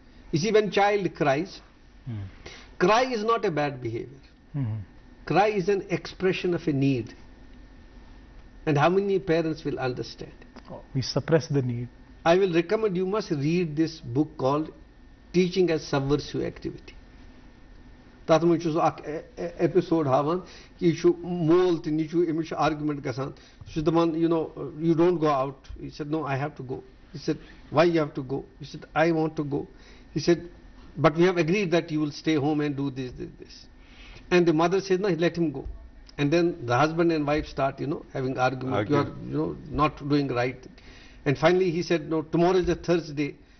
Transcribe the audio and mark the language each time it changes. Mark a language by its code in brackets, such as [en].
[en] You see, when child cries, cry is not a bad behavior. Cry is an expression of a need. And how many parents will understand? We suppress the need. I will recommend you must read this book called Teaching as Subversive Activity. [ks] تَتھ منٛز چھُ سُہ اکھ episode ہاوان کہِ یہِ چھُ مول تہٕ نیٚچوٗ أمِس چھُ آرگیومنٹ گژھان, سُہ چھُ دَپان, [en] you know, you don't go out. He said, no, I have to go. He said, why you have to go? He said, I want to go. He said, but we have agreed that you will stay home and do this. And the mother says, no, let him go. And then the husband and wife start, you know, having argument. You are, you know, not doing right. And finally he said, no, tomorrow is a Thursday.